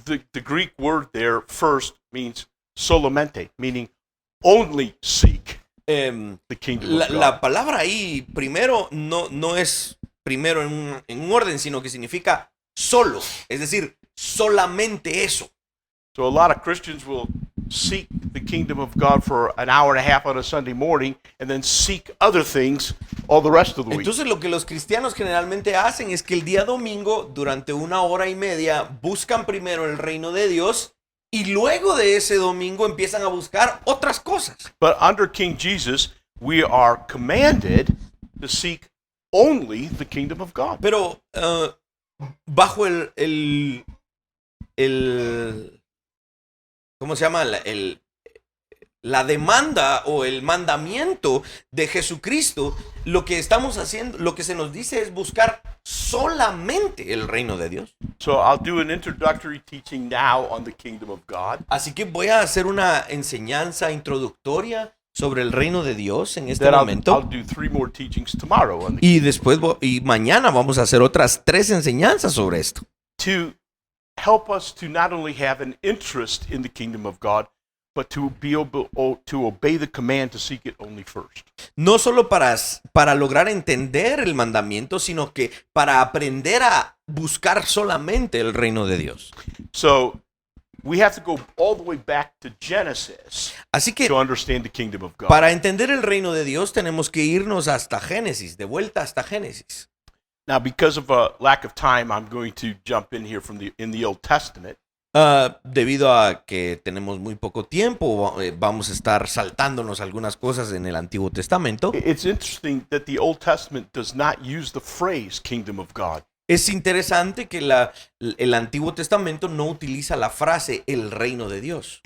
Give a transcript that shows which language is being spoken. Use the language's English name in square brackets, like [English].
[English] The Greek word there, first, means solamente, meaning only seek the kingdom of God. [Spanish] La palabra ahí primero no es primero en un orden, sino que significa solo, es decir, solamente eso. [English] So a lot of Christians will seek the kingdom of God for an hour and a half on a Sunday morning and then seek other things all the rest of the week. [Spanish] Entonces lo que los cristianos generalmente hacen es que el día domingo, durante 1 hora y media, buscan primero el reino de Dios y luego de ese domingo empiezan a buscar otras cosas. [English] But under King Jesus, we are commanded to seek only the kingdom of God. [Spanish] Pero bajo ¿cómo se llama? La demanda o el mandamiento de Jesucristo, lo que estamos haciendo, lo que se nos dice es buscar solamente el reino de Dios. [English] So I'll do an introductory teaching now on the kingdom of God. [Spanish] Así que voy a hacer una enseñanza introductoria sobre el reino de Dios en este [English] Then I'll [Spanish] momento. [English] do 3 more teachings tomorrow on the [Spanish] Y después y mañana vamos a hacer otras 3 enseñanzas sobre esto. [English] to help us to not only have an interest in the kingdom of God, but to be able to obey the command to seek it only first. [Spanish] No solo para lograr entender el mandamiento, sino que para aprender a buscar solamente el reino de Dios. [English] So we have to go all the way back to Genesis [Spanish] Así que [English] to understand the kingdom of God. [Spanish] para entender el reino de Dios tenemos que irnos hasta Génesis, de vuelta hasta Génesis. [English] Now, because of a lack of time, I'm going to jump in here in the Old Testament. [Spanish] Debido a que tenemos muy poco tiempo, vamos a estar saltándonos algunas cosas en el Antiguo Testamento. [English] It's interesting that the Old Testament does not use the phrase kingdom of God. [Spanish] Es interesante que el Antiguo Testamento no utiliza la frase el reino de Dios.